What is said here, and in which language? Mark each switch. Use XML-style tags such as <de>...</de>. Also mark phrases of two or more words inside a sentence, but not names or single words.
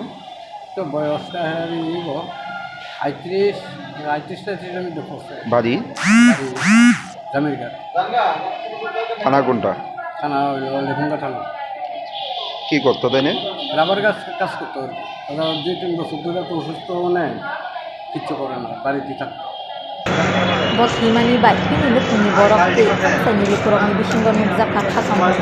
<bn>তো বয়সটা নিব 35-38 মধ্যে পড়ছে। বাড়ি জমিরঘাট। থানা কোনটা? থানা লেফুঙ্গা থানা। কি করতো তাই না? রাবার কাজ করতো। ওরা 2-3 বছর ধরে তো অসুস্থ নেই কিচ্ছু করে না বাড়িতে থাকতো।</bn> <trp>Botlimani baik ini lukuni borok te sani lukurok ni bisinggon mujaka khasam</trp>